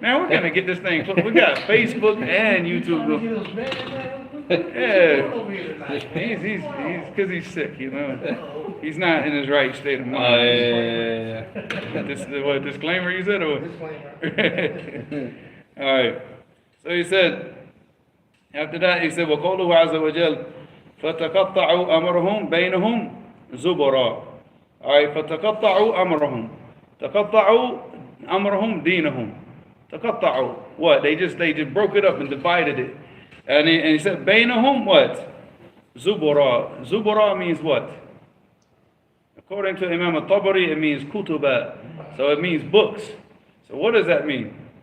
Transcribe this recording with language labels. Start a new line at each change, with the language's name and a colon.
English: Man, we're gonna get this thing. We got Facebook and YouTube. Yeah. He's because he's sick, He's not in his right state of mind. Yeah. This what disclaimer you said, or? Disclaimer. All right. So he said. After that, he said,
Arabic: وَقَوْلُهُ عَزَّ وَجَلَّ فَتَقَطَّعُوا أَمْرَهُمْ بَيْنَهُمْ زُبُرًا.
English: All right,
Arabic: فَتَقَطَّعُوا أَمْرَهُم. تَقَطَّعُوا أَمْرَهُمْ دِينَهُم. تَقَطَّعُوا.
English: What? They just broke it up and divided it. And he said,
Arabic: بَيْنَهُمْ
English: what?
Arabic: زُبُرًا. زُبُرًا
English: means what? According to Imam al-Tabari, it means kutuba. So it means books. So what does that mean?